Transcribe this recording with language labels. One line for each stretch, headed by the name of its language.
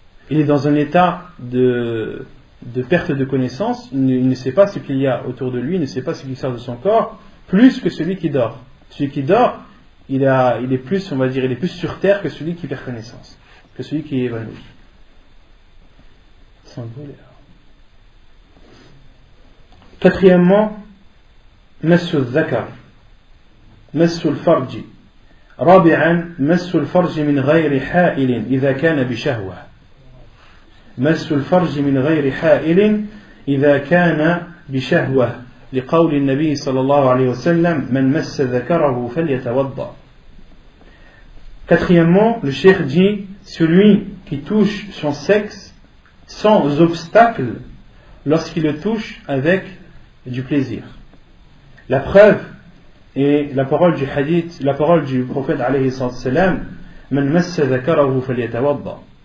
French: Il est dans un état de perte de connaissance, il ne sait pas ce qu'il y a autour de lui, il ne sait pas ce qui sort de son corps, plus que celui qui dort. Celui qui dort, il est plus, on va dire, il est plus sur terre que celui qui perd connaissance, que celui qui est évanoui. Quatrièmement,
Arabic: مسُّ الذكر مسُّ الفرج. رابعا مسُّ الفرج من غير حائل إذا كان بشهوة. مسُّ الفرج من غير حائل إذا كان بشهوة لقول النبي صلى الله عليه وسلم من مس ذكره فليتوضأ.
French: Quatrièmement, le cheikh dit celui qui touche son sexe sans obstacle lorsqu'il le touche avec du plaisir. La preuve est la parole du hadith, la parole du prophète alayhi salam,
Arabic: man massa dhakarahu falyatawadda.